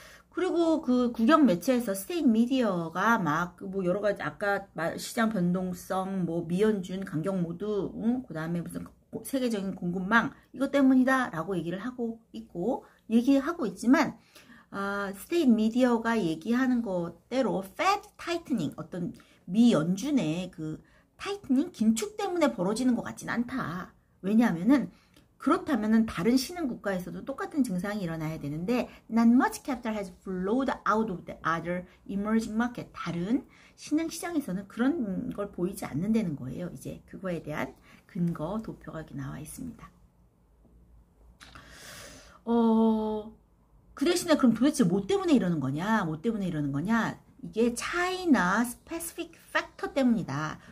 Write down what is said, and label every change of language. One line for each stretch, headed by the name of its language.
Korean: 그리고 그 국영 매체에서 스테이트 미디어가 막 뭐 여러 가지 아까 시장 변동성, 뭐 미연준, 강경 모두, 그 다음에 무슨 세계적인 공급망 이것 때문이다라고 얘기를 하고 있고 얘기하고 있지만 스테이트 미디어가 얘기하는 것대로
English: Fed tightening
Korean: 어떤 미 연준의 그 타이트닝 긴축 때문에 벌어지는 것 같진 않다. 왜냐하면은 그렇다면은 다른 신흥 국가에서도 똑같은 증상이 일어나야 되는데
English: not much capital has flowed out of the other emerging market.
Korean: 다른 신흥 시장에서는 그런 걸 보이지 않는다는 거예요. 이제 그거에 대한 근거 도표가 이렇게 나와 있습니다. 그 대신에 그럼 도대체 뭐 때문에 이러는 거냐? 뭐 때문에 이러는 거냐? 이게 차이나 스페시픽 팩터 때문이다.